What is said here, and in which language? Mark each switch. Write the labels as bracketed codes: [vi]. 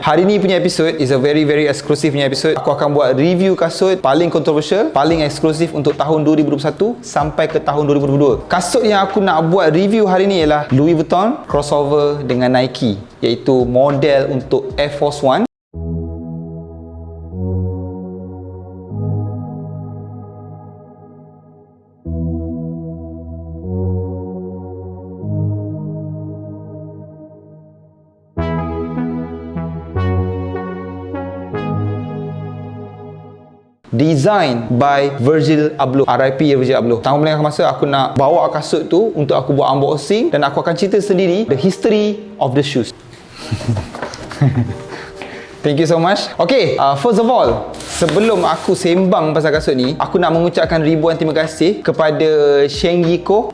[ms] Hari ni punya episode [en] is a very exclusive [ms] punya episode. Aku akan buat review kasut paling kontroversial, paling eksklusif untuk tahun 2021 sampai ke tahun 2022. Kasut yang aku nak buat review hari ni ialah Louis Vuitton crossover dengan Nike, iaitu model untuk Air Force One. [en] Design by Virgil Abloh, RIP Virgil Abloh. [ms] Tahun belakang masa aku nak bawa kasut tu untuk aku buat unboxing, dan aku akan cerita sendiri [en] the history of the shoes. Thank you so much. Okay, first of all, [ms] sebelum aku sembang pasal kasut ni, aku nak mengucapkan ribuan terima kasih kepada Sheng Yiko.